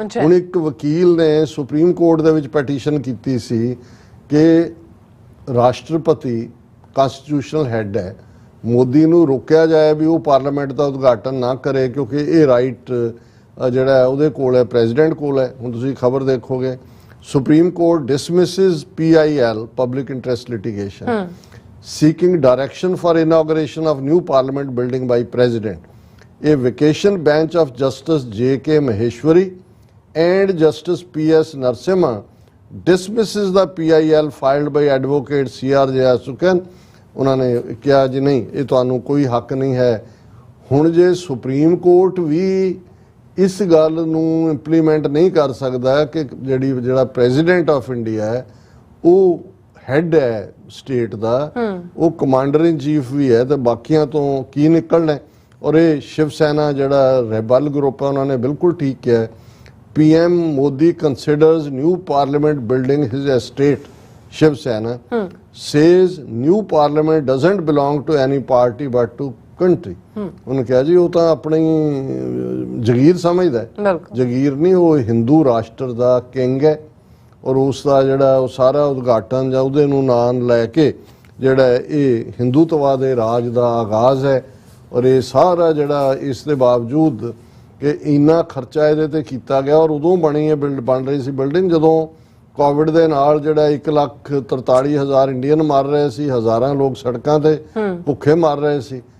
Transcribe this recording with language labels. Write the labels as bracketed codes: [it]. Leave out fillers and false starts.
[pa] ਹੁਣ ਇੱਕ ਵਕੀਲ ਨੇ ਸੁਪਰੀਮ ਕੋਰਟ ਦੇ ਵਿੱਚ ਪੈਟੀਸ਼ਨ ਕੀਤੀ ਸੀ ਕਿ ਰਾਸ਼ਟਰਪਤੀ ਕਨਸਟੀਟਿਊਸ਼ਨਲ ਹੈੱਡ ਹੈ, ਮੋਦੀ ਨੂੰ ਰੋਕਿਆ ਜਾਏ ਵੀ ਉਹ ਪਾਰਲੀਮੈਂਟ ਦਾ ਉਦਘਾਟਨ ਨਾ ਕਰੇ ਕਿਉਂਕਿ ਇਹ ਰਾਈਟ ਜਿਹੜਾ ਹੈ ਉਹਦੇ ਕੋਲ ਹੈ, ਪ੍ਰੈਜ਼ੀਡੈਂਟ ਕੋਲ ਹੈ। ਹੁਣ ਤੁਸੀਂ ਖਬਰ ਦੇਖੋਗੇ [en] Supreme court dismisses PIL public interest litigation seeking direction for inauguration of new parliament building by president. A vacation bench of Justice J.K. Maheshwari and Justice P.S. Narasimha dismisses the PIL filed by advocate C.R. Jayasukan. [pa] ਉਹਨਾਂ ਨੇ ਕਿਹਾ ਜੀ ਨਹੀਂ ਇਹ ਤੁਹਾਨੂੰ ਕੋਈ ਹੱਕ ਨਹੀਂ ਹੈ। ਹੁਣ ਜੇ ਸੁਪਰੀਮ ਕੋਰਟ ਵੀ ਇਸ ਗੱਲ ਨੂੰ ਇੰਪਲੀਮੈਂਟ ਨਹੀਂ ਕਰ ਸਕਦਾ ਕਿ ਜਿਹੜਾ ਪ੍ਰੈਜ਼ੀਡੈਂਟ ਆਫ ਇੰਡੀਆ ਹੈ ਉਹ ਹੈਡ ਹੈ ਸਟੇਟ ਦਾ, ਉਹ ਕਮਾਂਡਰ ਇਨ ਚੀਫ ਵੀ ਹੈ, ਤੇ ਬਾਕੀਆਂ ਤੋਂ ਕੀ ਨਿਕਲਣਾ। ਔਰ ਇਹ ਸ਼ਿਵ ਸੈਨਾ ਜਿਹੜਾ ਰੈਬਲ ਗਰੁੱਪ ਹੈ ਉਹਨਾਂ ਨੇ ਬਿਲਕੁਲ ਠੀਕ ਕਿਹਾ PM Modi ਕੰਸੀਡਰਸ new parliament building his estate. [en] Shiv Sena says new parliament doesn't belong to any party but to country. [pa] ਉਹਨੇ ਕਿਹਾ ਜੀ ਉਹ ਤਾਂ ਆਪਣੀ ਜਗੀਰ ਸਮਝਦਾ ਹੈ, ਜਗੀਰ ਨਹੀਂ, ਉਹ ਹਿੰਦੂ ਰਾਸ਼ਟਰ ਦਾ ਕਿੰਗ ਹੈ ਔਰ ਉਸ ਦਾ ਜਿਹੜਾ ਉਹ ਸਾਰਾ ਉਦਘਾਟਨ ਜਾਂ ਉਹਦੇ ਨੂੰ ਨਾਂ ਲੈ ਕੇ ਜਿਹੜਾ ਇਹ ਹਿੰਦੂਤਵਾ ਦੇ ਰਾਜ ਦਾ ਆਗਾਜ਼ ਹੈ। ਔਰ ਇਹ ਸਾਰਾ ਜਿਹੜਾ ਇਸ ਦੇ ਬਾਵਜੂਦ ਕਿ ਇੰਨਾ ਖਰਚਾ ਇਹਦੇ ਤੇ ਕੀਤਾ ਗਿਆ ਔਰ ਉਦੋਂ ਬਣੀ ਹੈ ਬਣ ਰਹੀ ਸੀ ਬਿਲਡਿੰਗ ਜਦੋਂ ਕੋਵਿਡ ਦੇ ਨਾਲ ਜਿਹੜਾ 1,43,000 ਇੰਡੀਅਨ ਮਰ ਰਹੇ ਸੀ, ਹਜ਼ਾਰਾਂ ਲੋਕ ਸੜਕਾਂ ਤੇ ਭੁੱਖੇ ਮਰ ਰਹੇ ਸੀ।